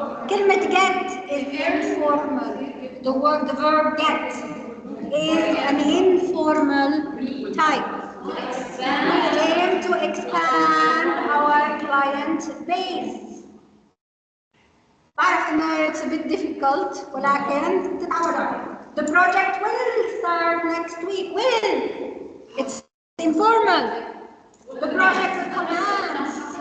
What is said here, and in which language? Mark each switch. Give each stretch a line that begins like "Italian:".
English: كلمة get is informal. The verb get is an informal type. We aim to expand our client base.
Arabic: بعرف إنه
English: it's a bit difficult
Arabic: ولكن تتعود عليه.
English: The project will start next week. Will. It's informal. The project will commence.